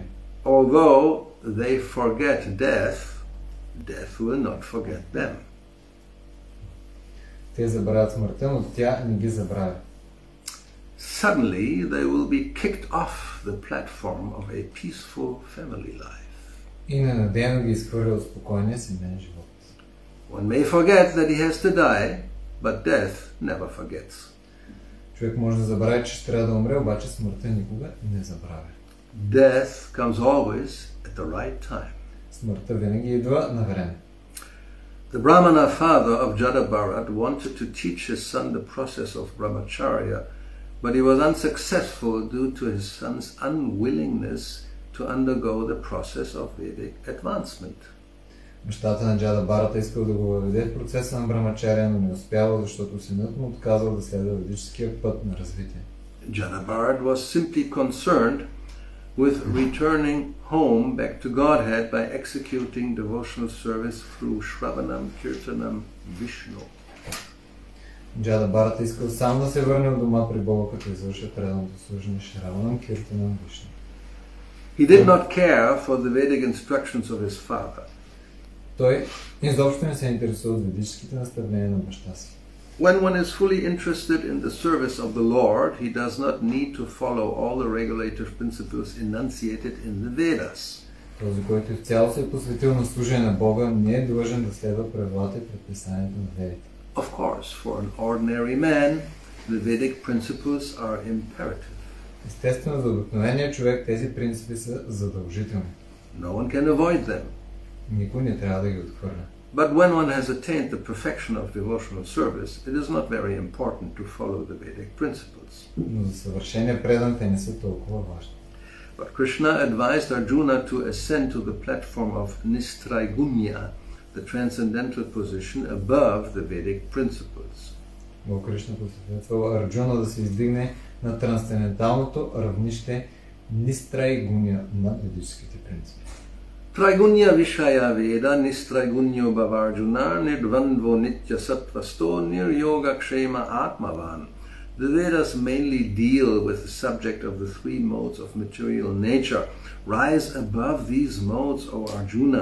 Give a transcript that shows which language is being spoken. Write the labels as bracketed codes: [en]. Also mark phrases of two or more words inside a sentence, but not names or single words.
[en] Although they forget death, death will not forget them. [bg] Те забравят смъртта, но тя не ги забравя. [en] Suddenly they will be kicked off the platform of a peaceful family life. [bg] И ненадейно ги изхвърля от спокойния семейен живот. [en] One may forget that he has to die, but death never forgets. [bg] Човек може да забрави, че ще трябва да умре, обаче смъртта никога не забравя. [en] Death comes always at the right time. [bg] Смъртта винаги идва на време. [en] The Brahmana father of Jada Bharata wanted to teach his son the process of brahmacharya, but he was unsuccessful due to his son's unwillingness to undergo the process of Vedic advancement. [bg] Бащата на Джада Бхарата искал да го въведе в процеса на брамачария, но не успял, защото синът му отказал да следва ведическия път на развитие. [en] Jada Bharata was simply concerned with returning home back to Godhead by executing devotional service through Shravanam, Kirtanam, Vishnu. [bg] Джада Бхарата искал сам да се върне от дома при Бога, като извършва преданото служение Шраванам, Киртанам, Вишну. [en] He did not care for the Vedic instructions of his father. [bg] Той изобщо не се интересува от ведическите наставления на баща си. [en] When one is fully interested in the service of the Lord, he does not need to follow all the regulative principles enunciated in the Vedas. [bg] Този, който изцяло се е посветил на служение на Бога, не е длъжен да следва правилата и предписанията на Ведите. [en] Of course, for an ordinary man, the Vedic principles are imperative. [bg] Естествено, за обикновения човек тези принципи са задължителни. [en] No one can avoid them. [bg] Никой не трябва да ги отхвърля. [en] But when one has attained the perfection of devotional service, it is not very important to follow the Vedic principles. [bg] Но за съвършения предан те не са толкова важни. [en] But Krishna advised Arjuna to ascend to the platform of Nistraigunya, the transcendental position above the Vedic principles. [bg] Бог Кришна посъветвал Арджуна да се издигне на трансценденталното равнище Нистрайгуня над ведическите принципи. [sa] त्रैगुण्य विषया वेदा निस्त्रैगुण्यो भवार्जुन निर्द्वन्द्वो नित्य सत्त्वस्थो निर्योग क्षेम आत्मवान्. [en] The Vedas mainly deal with the subject of the three modes of material nature. Rise above these modes, O Arjuna.